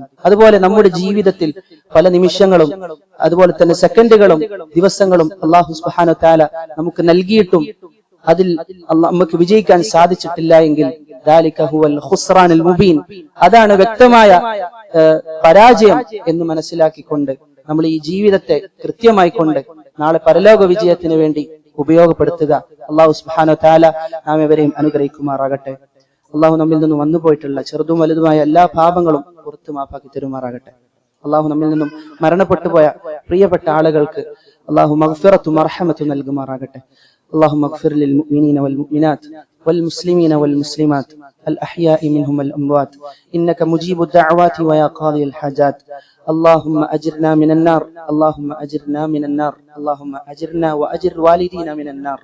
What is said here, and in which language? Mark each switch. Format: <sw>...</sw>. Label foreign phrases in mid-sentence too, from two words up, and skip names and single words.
<ml>അതുപോലെ നമ്മുടെ ജീവിതത്തിൽ പല നിമിഷങ്ങളും അതുപോലെ തന്നെ സെക്കൻഡുകളും ദിവസങ്ങളും</ml> <ar>الله سبحانه وتعالى</ar> <ml>നമുക്ക് നൽകിയിട്ടും അതിൽ നമുക്ക് വിജയിക്കാൻ സാധിച്ചിട്ടില്ല എങ്കിൽ</ml> <ar>ذلك هو الخسران المبين,</ar> <ml>അതാണ് വ്യക്തമായ പരാജയം എന്ന് മനസ്സിലാക്കിക്കൊണ്ട് നമ്മൾ ഈ ജീവിതത്തെ കൃത്യമായി കൊണ്ട് നാളെ പരലോക വിജയത്തിന് വേണ്ടി ഉപയോഗപ്പെടുത്തുക.</ml> <ar>الله سبحانه وتعالى</ar> <ml>നാം ഇവരെയും അനുഗ്രഹിക്കുമാറാകട്ടെ. അള്ളാഹു നമ്മിൽ നിന്നും വന്നുപോയിട്ടുള്ള ചെറുതും വലുതുമായ എല്ലാ പാപങ്ങളും പുറത്തു മാപ്പാക്കി തരുമാറാകട്ടെ. അള്ളാഹു നമ്മിൽ നിന്നും മരണപ്പെട്ടു പോയ പ്രിയപ്പെട്ട ആളുകൾക്ക് അള്ളാഹു മഗ്ഫിറത്തും മർഹമത്തും നൽകുമാറാകട്ടെ.</ml> <ar>اللهم اغفر للمؤمنين والمؤمنات والمسلمين والمسلمات الأحياء منهم والأموات إنك مجيب الدعوات ويا قاضي الحاجات. اللهم أجرنا من النار، اللهم أجرنا من النار، اللهم أجرنا وأجر والدينا من النار.</ar>